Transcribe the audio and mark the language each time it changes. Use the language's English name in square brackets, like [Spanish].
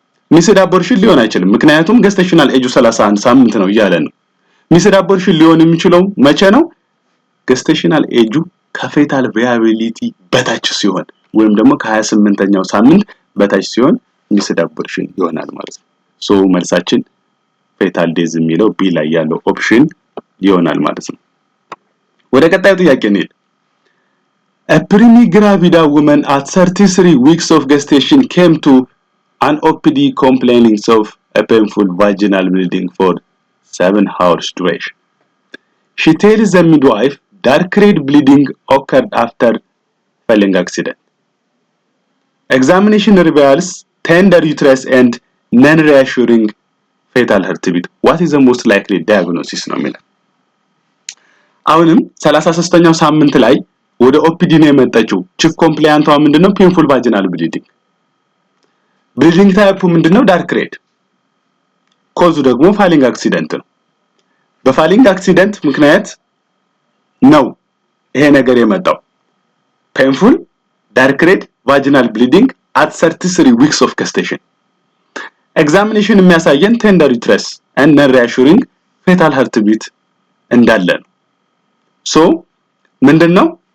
[Amharic] ሚስድ አቦርሽን ሊሆን አይችልም ምክንያቱም ገስቴሽናል ኤጁ 31 ሳምንት ነው ይያለ ነው ሚስድ አቦርሽን ሊሆን የሚችለው መቼ ነው ገስቴሽናል ኤጁ ከፌታል ቪያቢሊቲ በታች ሲሆን ወይም ደግሞ ከ28ኛው ሳምንት በታች ሲሆን ሚስድ አቦርሽን ይሆናል ማለት ነው ሶ መልሳችን ፌታል ዴዝ የሚለው ቢ ላይ ያለው ኦፕሽን ይሆናል ማለት ነው ወደ ቀጣዩ ጥያቄ እንሂድ [English] A pre-gravida woman at 33 weeks of gestation came to an OPD complaining of a painful vaginal bleeding for 7 hours duration. She tells the midwife dark red bleeding occurred after falling accident. Examination reveals tender uterus and non-reassuring fetal heartbeat. What is the most likely diagnosis? [Amharic] አሁንም 33ኛው ሳምንት ላይ ወደ ኦፒዲ ነው የመጣችው ቺፍ ኮምፕላያንቷ ምንድነው ፔንፉል ቫጂናል ብሊዲንግ ታይፑ ምንድነው ዳርክ ሬድ ኮዙ ደግሞ ፋሊንግ አክሲደንት ነው በፋሊንግ አክሲደንት ምክንያት ነው ይሄ ነገር የመጣው ፔንፉል ዳርክ ሬድ ቫጂናል ብሊዲንግ [English] at 33 weeks of gestation [Amharic] ኤግዛሚኔሽን የሚያሳየን ቴንደር ዩትረስ [English] and non-reassuring fetal heartbeat [Amharic] እንዳለ ነው ሶ ምንድነው